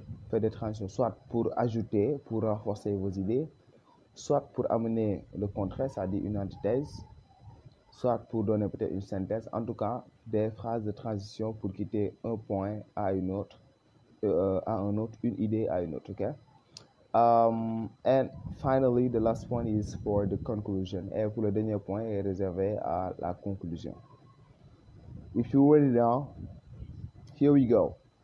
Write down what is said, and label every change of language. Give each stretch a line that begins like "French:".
French: Faites des transitions, soit pour ajouter, pour renforcer vos idées, soit pour amener le contraire, c'est-à-dire une antithèse, soit pour donner peut-être une synthèse. En tout cas, des phrases de transition pour quitter un point à une autre, une idée à une autre. Okay?
English: And finally, the last point is for the conclusion.
French: Et pour le dernier point est réservé à la conclusion.
English: If you're ready now, here we go.